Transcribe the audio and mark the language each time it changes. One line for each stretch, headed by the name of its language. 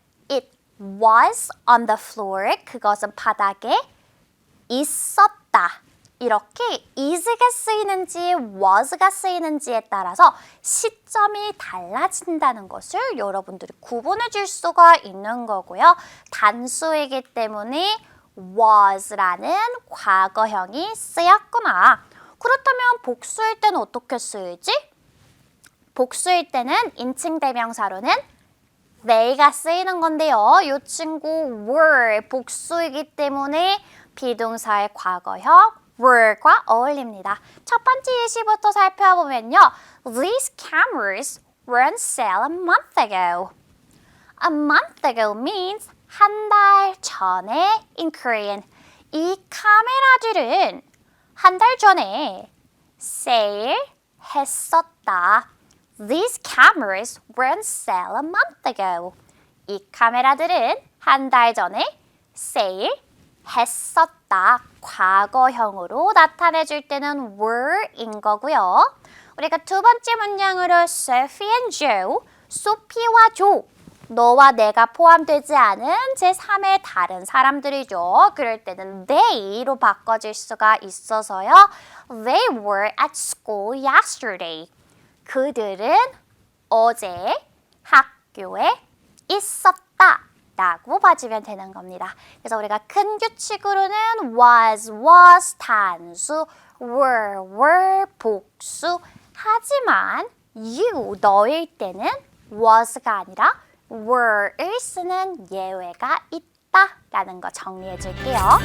English: It was on the floor.
Korean: 그것은 바닥에 있었다. 이렇게 is가 did가 쓰이는지 was가 쓰이는지에 따라서 시점이 달라진다는 것을 여러분들이 구분해 줄 수가 있는 거고요. 단수이기 때문에 was라는 과거형이 쓰였구나. 그렇다면 복수일 때는 어떻게 쓰이지? 복수일 때는 인칭 대명사로는 they가 쓰이는 건데요. 이 친구 were 복수이기 때문에 비동사의 과거형 were과 어울립니다. 첫 번째 예시부터 살펴보면요.
English: These cameras were on sale a month ago. A month ago means
Korean: 한 달 전에
English: in Korean.
Korean: 이 카메라들은 한 달 전에 sale 했었다.
English: These cameras were on sale a month ago.
Korean: 이 카메라들은 한 달 전에 sale 했었다. 과거형으로 나타내줄 때는 were인 거고요. 우리가 두 번째 문장으로 Sophie and Joe, 소피와 조, 너와 내가 포함되지 않은 제3의 다른 사람들이죠. 그럴 때는 they로 바꿔질 수가 있어서요.
English: They were at school yesterday.
Korean: 그들은 어제 학교에 있었다 라고 봐주면 되는 겁니다. 그래서 우리가 큰 규칙으로는 was 단수, were 복수. 하지만 you, 너일 때는 was가 아니라 were를 쓰는 예외가 있다라는 거 정리해 줄게요.